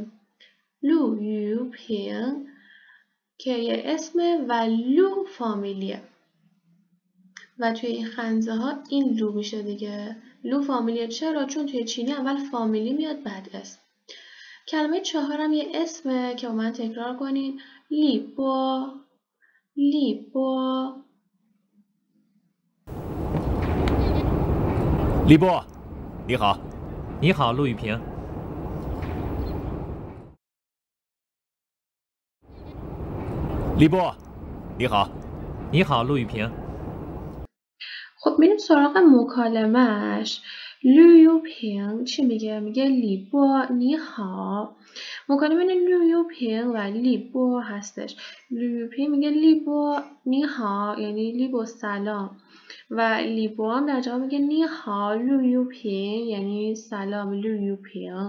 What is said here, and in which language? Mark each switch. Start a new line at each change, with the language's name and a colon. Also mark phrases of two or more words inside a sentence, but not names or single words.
Persian: لو یو پین که یه اسمه و لو فامیلیه و توی این خنزه ها این لو میشه دیگه. لو فامیلیه چرا؟ چون توی چینی اول فامیلی میاد بعد اسم. کلمه 4 هم یه اسمه که با من تکرار کنین. لیبو
Chinese: 李波，你好。你好，陆玉萍。李波，你好。你好，陆玉萍。
Persian: خب میریم سراغ مکالمهش. لو پینگ چی میگه؟ میگه لیبو نیها. مکالمه بین لو پینگ و لیبو هستش. لو پینگ میگه لیبو نیها یعنی لیبو سلام و لیبو هم در جواب میگه نیها لو پینگ یعنی سلام لو پینگ.